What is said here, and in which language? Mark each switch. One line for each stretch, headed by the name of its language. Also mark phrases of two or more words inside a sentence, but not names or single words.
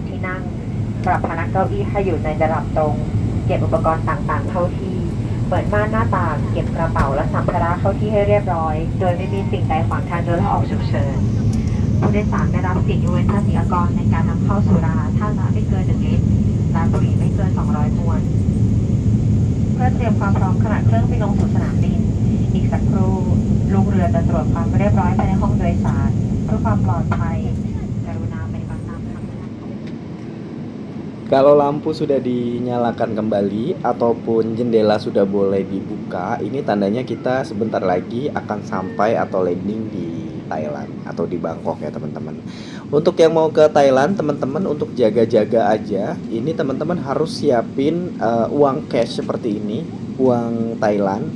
Thai: ขัดที่นั่งปรับพนักเก้าอี้ให้อยู่ในระดับตรงเก็บอุปกรณ์ต่างๆเข้าที่เปิดม่านหน้าต่างเก็บกระเป๋าและสัมภาระเข้าที่ให้เรียบร้อยโดยไม่มีสิ่งใดขวางทางเดินและออกฉุกเฉินผู้โดยสารได้รับสิทธิยกเว้นภาษีอากรในการนำเข้าสุราถ้าละไม่เกิน1 ลิตรและบุหรี่ไม่เกิน200มวนเพื่อเตรียมความพร้อมขณะเครื่องบินลงสู่สนามบินอีกสักครู่ลูกเรือจะตรวจความเรียบร้อยภายในห้องโดยสารเพื่อความปลอดภัย
Indonesian: Kalau lampu sudah dinyalakan kembali ataupun jendela sudah boleh dibuka, ini tandanya kita sebentar lagi akan sampai atau landing di Thailand atau di Bangkok ya teman-teman. Untuk yang mau ke Thailand, teman-teman untuk jaga-jaga aja, ini teman-teman harus siapin uang cash seperti ini, uang Thailand.